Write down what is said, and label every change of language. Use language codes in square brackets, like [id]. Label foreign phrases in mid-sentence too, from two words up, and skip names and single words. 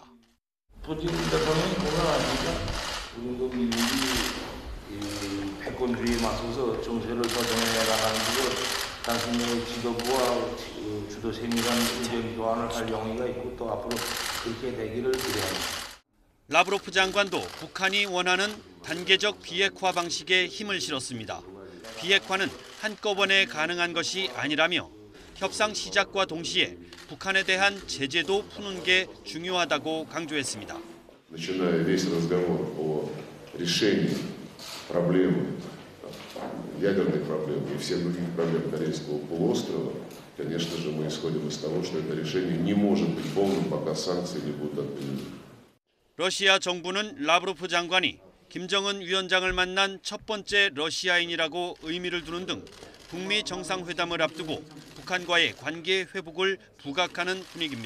[ko] 푸틴 대통령이 그건 아닙니까? 우리도 미국이 패권주의에 맞서서 정세를 조정해 나가는 것을 당신의 지도부와 주도 세밀한 의견 교환을 할 용의가 있고 또 앞으로 그렇게 되기를 기대합니다. 라브로프 장관도 북한이 원하는 단계적 비핵화 방식에 힘을 실었습니다. 비핵화는 한꺼번에 가능한 것이 아니라며 협상 시작과 동시에 북한에 대한 제재도 푸는 게 중요하다고 강조했습니다. [ru] Начиная весь разговор о решении проблемы, ядерной проблемы и всех других проблем Корейского полуострова, конечно же, мы исходим из того, что это решение не может быть полным, пока санкции не будут отменены. [ko] 러시아 정부는 라브로프 장관이 김정은 위원장을 만난 첫 번째 러시아인이라고 의미를 두는 등 북미 정상회담을 앞두고 북한과의 관계 회복을 부각하는 분위기입니다.